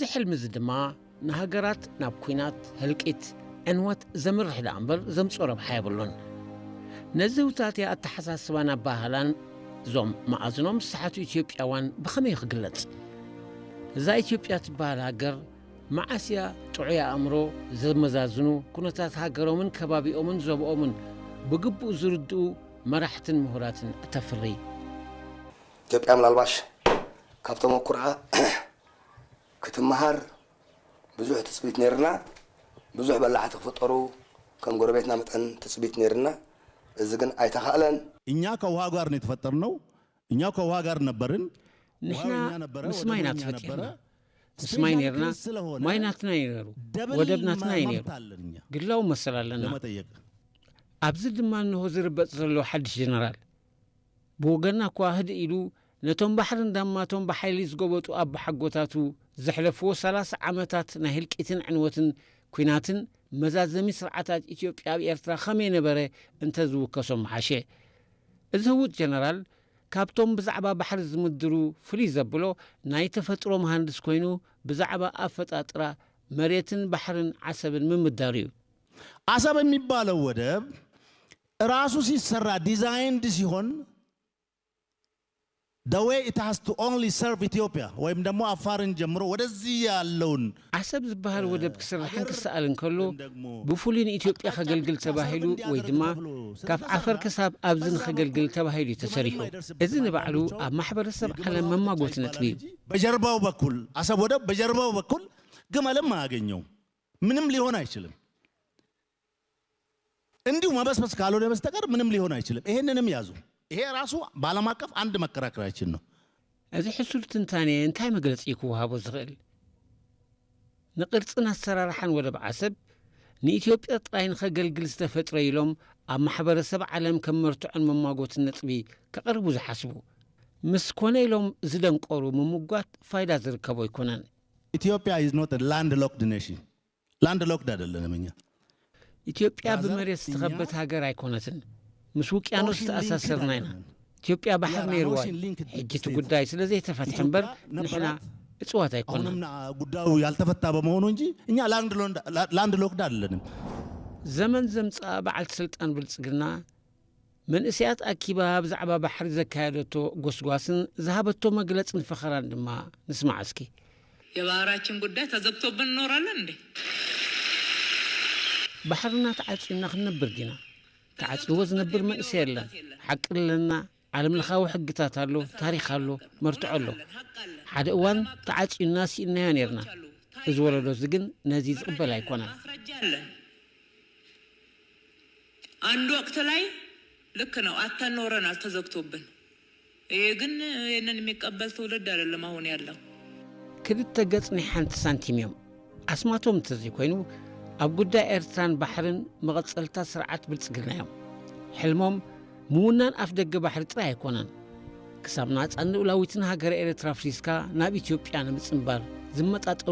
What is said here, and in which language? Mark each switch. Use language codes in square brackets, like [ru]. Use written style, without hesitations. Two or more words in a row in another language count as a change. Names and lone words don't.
[ti] ሕልሚ እዚ ድማ ንሃገራት ናብ ኩናት ህልቂት ዕንወት ዘምርሕ ዳ እምበር ዘምፅኦ ረብሓ የብሉን ነዚ ውታትያ ኣተሓሳስባን ኣባህላን እዞም ማዕዝኖም ዝሰሓቱ ኢትዮጵያውያን ብኸመይ ክግለጽ እዛ ኢትዮጵያ ትበሃል ሃገር መዓስያ ጥዑይ ኣእምሮ ዘመዛዝኑ ኩነታት ሃገሮምን ከባቢኦምን ዞብኦምን ብግቡእ ዝርድኡ መራሕትን ምሁራትን እተፍሪ ኢትዮጵያ ምናልባሽ ካብቶም ኩርዓ ክትመሃር ብዙሕ ትፅቢት ነርና ብዙሕ በላሕቲ ክፍጠሩ ከም ጎረቤትና መጠን ትፅቢት ነርና እዚ ግን አይተኻለን [am] እኛ ከውሃ ጋር ነው የተፈጠርነው እኛ ከውሃ ጋር ነበርን [ti] ንሕና ምስ ማይና ተፈጢርና ምስ ማይ ነርና ማይናትና ይነሩ ወደብናትና ይነሩ ግላው መሰላለና ኣብዚ ድማ እንሆ ዝርበፅ ዘሎ ሓድሽ ጀነራል ብወገና እኳ ህድ ኢሉ ነቶም ባሕር እንዳማቶም ብሓይሊ ዝገበጡ ኣብ ሓጎታቱ ዘሕለፍዎ 30 ዓመታት ናይ ህልቂትን ዕንወትን ኩናትን መዛዘሚ ስርዓታት ኢትዮጵያ ኣብ ኤርትራ ኸመይ ነበረ እንተዝውከሶም ሓሸ እዚ ህውጥ ጀነራል ካብቶም ብዛዕባ ባሕሪ ዝምድሩ ፍሉይ ዘብሎ ናይ ተፈጥሮ መሃንድስ ኮይኑ ብዛዕባ ኣፈጣጥራ መሬትን ባሕርን ዓሰብን ምምዳር እዩ [am] አሰብ የሚባለው ወደብ ራሱ ሲሰራ ዲዛይንድ ሲሆን [en] the way it has to only serve Ethiopia [am] ወይም ደግሞ አፋርን ጀምሮ ወደዚህ ያለውን [ti] አሰብ ዝበሃል ወደብ ክስራሕን ክሰኣልን ከሎ ብፍሉይ ኢትዮጵያ ከገልግል ተባሂሉ ወይ ድማ ካብ ዓፈር ክሳብ ኣብዝን ከገልግል ተባሂሉ ተሰሪሑ እዚ ንባዕሉ ኣብ ማሕበረሰብ ዓለም መማጎት ነጥቢ [am] በጀርባው በኩል አሰብ ወደብ በጀርባው በኩል ግመልም አያገኘው ምንም ሊሆን አይችልም እንዲሁ መበስበስ ካልሆነ በስተቀር ምንም ሊሆን አይችልም ይሄንንም ያዙ ይሄ ራሱ ባለም አቀፍ አንድ መከራከራችን ነው [ti] እዚ ሕሱል ትንታኔ እንታይ መግለጽ ይክውሃቦ ዝኽእል ንቅርጽን አሰራርሓን ወደብ ዓሰብ ንኢትዮጵያ ጥራይን ከገልግል ዝተፈጥረ ኢሎም ኣብ ማሕበረሰብ ዓለም ከመርትዖን መማጎትን ነጥቢ ከቕርቡ ዝሓስቡ ምስ ኮነ ኢሎም ዝደንቆሩ ምሙጓት ፋይዳ ዝርከቦ ይኮነን [en] ኢትዮጵያ is not a landlocked nation landlocked [am] አይደለንም እኛ [ti] ኢትዮጵያ በመሬት ዝተኸበት ሃገር አይኮነትን ምስ ውቅያኖስ ተኣሳሰርና ኢና ኢትዮጵያ ባሕር ነይርዋ ሕጂቱ ጉዳይ ስለዘይ ተፈትሕ እምበር ንሕና እጽዋት አይኮንም [am] ጉዳዩ ያልተፈታ በመሆኑ እንጂ እኛ ላንድሎክድ አይደለንም [ti] ዘመን ዘምጻ በዓልቲ ስልጣን ብልጽግና መንእስያት ኣኪባ ብዛዕባ ባሕሪ ዘካየደቶ ጎስጓስን ዝሃበቶ መግለጽን ፈኸራን ድማ ንስማዕ እስኪ [am] የባህራችን ጉዳይ ተዘግቶብን እንኖራለን እንዴ [ti] ባሕርና ተዓጽና ክንነብር ዲና ተዓጽዎ ዝነብር መንእሰይ የለን ሓቂ ለና ዓለም ለኻዊ ሕግታት ኣሎ ታሪኽ ኣሎ መርትዖ ኣሎ ሓደ እዋን ተዓጽና ሲእናዮ ነርና እዚ ወለዶ እዚ ግን ነዚ ዝቕበል ኣይኮነን [am] አንድ ወቅት ላይ ልክ ነው አተን ኖረናል ተዘግቶብን ይሄ ግን የነን የሚቀበል ትውልድ አይደለም አሁን ያለው [ti] ክልተ ገጽ ናይ ሓንቲ ሳንቲም እዮም ኣስማቶም ተዘይ ኮይኑ ኣብ ጉዳይ ኤርትራን ባሕርን መቐጸልታ ስርዓት ብልጽግና እዮም ሕልሞም ምውናን ኣፍ ደገ ባሕሪ ጥራይ ኣይኮነን ክሳብ ናጻን ልኡላዊትን ሃገር ኤርትራ ፍሪስካ ናብ ኢትዮጵያ ንምጽንባር ዝመጣጠሩ